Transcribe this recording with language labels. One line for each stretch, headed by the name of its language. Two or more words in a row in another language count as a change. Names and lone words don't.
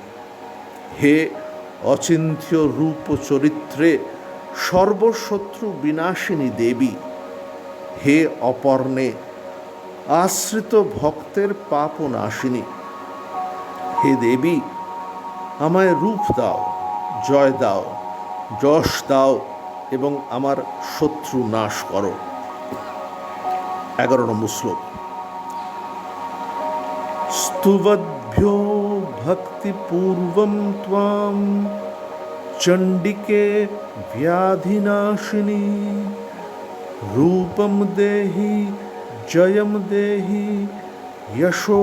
Bangla: হে অচিন্ত্য রূপ চরিত্রে সর্বশত্রু বিনাশিনী দেবী, হে অপর্ণে আশ্রিত ভক্তের পাপনাশিনী, হে দেবী আমায় রূপ দাও, জয় দাও, যশ দাও এবং আমার শত্রু নাশ করো। 11 নম্বর শ্লোক।
Sanskrit: स्तुवद्भ्यो भक्तिपूर्वं त्वां चण्डिके व्याधिनाशिनी, रूपं देहि जयं देहि यशो